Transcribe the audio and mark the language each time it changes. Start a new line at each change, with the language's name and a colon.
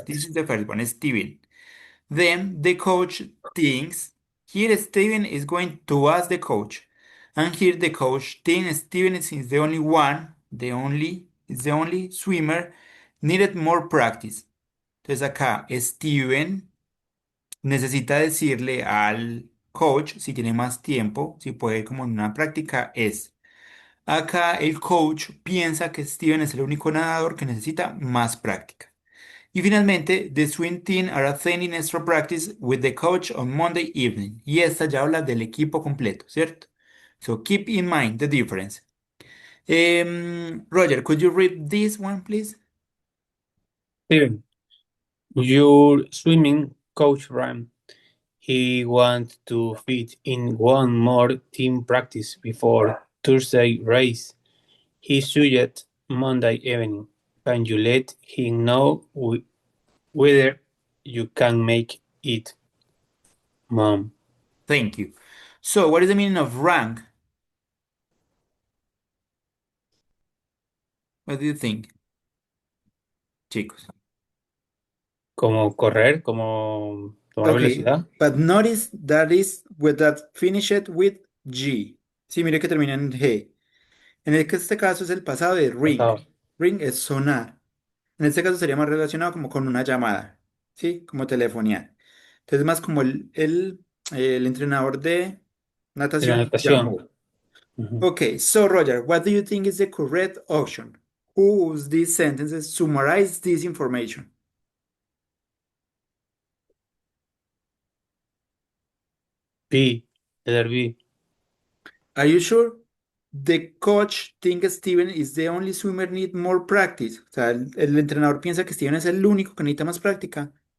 English: This is the first one, Steven. Then the coach thinks here Steven is going to ask the coach. And here the coach thinks Steven is the only one, is the only swimmer, needed more practice.
Spanish: Entonces acá Steven necesita decirle al coach si tiene más tiempo, si puede como en una práctica es. Acá el coach piensa que Steven es el único nadador que necesita más práctica. Y finalmente,
English: the swim team are attending extra practice with the coach on Monday evening.
Spanish: Y esta ya habla del equipo completo, ¿cierto?
English: So keep in mind the difference. Roger, could you read this one, please? Steven, your swimming coach ran. He wants to fit in one more team practice before Thursday race. He suggests Monday evening. Can you let him know whether you can make it, Mom? Thank you. So, what is the meaning of rank? What do you think, chicos?
Spanish: Como correr, como tomar
English: Okay,
Spanish: velocidad.
English: but notice that is with that finished with G.
Spanish: Sí, mire que termina en G. Este caso es el pasado de ring. Pasado. Ring es sonar. En este caso sería más relacionado como con una llamada, ¿sí? Como telefonear. Entonces, más como el entrenador de De la natación natación. llamó. Ujú.
English: Okay, so Roger, what do you think is the correct option? Whose these sentences summarize this information? B, letter B. Are you sure? The coach thinks Steven is the only swimmer need more practice.
Spanish: O sea, el entrenador piensa que Steven es el único que necesita más práctica.